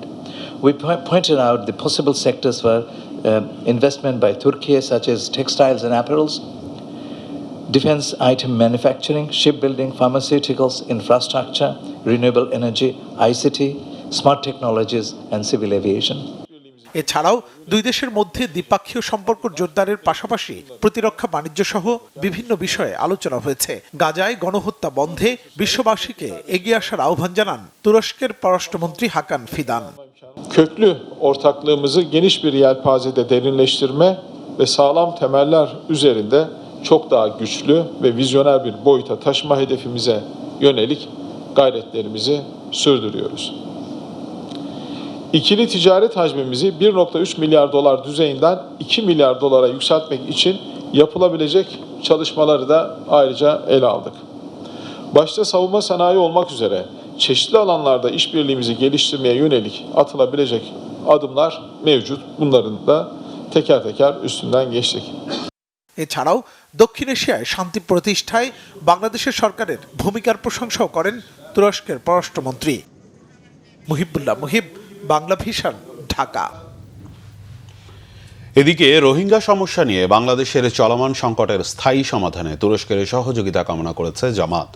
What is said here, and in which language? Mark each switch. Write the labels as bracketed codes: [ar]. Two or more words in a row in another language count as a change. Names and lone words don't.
[en] We pointed out the possible sectors for investment by Turkey, such as textiles and apparels, defense item manufacturing, shipbuilding, pharmaceuticals, infrastructure, renewable energy, ICT, smart technologies, and civil aviation. [bn] এছাড়াও দুই দেশের মধ্যে দ্বিপাক্ষীয় সম্পর্ক জোরদারের পাশাপাশি প্রতিরক্ষা, বাণিজ্য সহ বিভিন্ন বিষয়ে আলোচনা hয়েছে। গাজায় গণহত্যা বন্ধে বিশ্ববাসীকে এগিয়ে আসার আহ্বান জানান তুরস্কের পররাষ্ট্রমন্ত্রী হাকান ফিদান। [tr] Köklü ortaklığımızı geniş bir yelpazede derinleştirme ve sağlam temeller üzerinde çok daha güçlü ve vizyoner bir boyuta taşıma hedefimize yönelik gayretlerimizi sürdürüyoruz. İkili ticaret hacmimizi 1,3 milyar dolar düzeyinden 2 milyar dolara yükseltmek için yapılabilecek çalışmaları da ayrıca ele aldık. Başta savunma sanayi olmak üzere çeşitli alanlarda işbirliğimizi geliştirmeye yönelik atılabilecek adımlar mevcut. Bunların da teker teker üstünden geçtik. [bn] এছাড়াও দক্ষিণ এশিয়ায় শান্তি প্রতিষ্ঠায় বাংলাদেশের সরকারের ভূমিকার প্রশংসাও করেন তুরস্কের পররাষ্ট্রমন্ত্রী। মুহিবুল্লাহ মুহিব, বাংলা ভিশন, ঢাকা। এদিকে রোহিঙ্গা সমস্যা নিয়ে বাংলাদেশের চলমান সংকটের স্থায়ী সমাধানে তুরস্কের সহযোগিতা কামনা করেছে জামাত।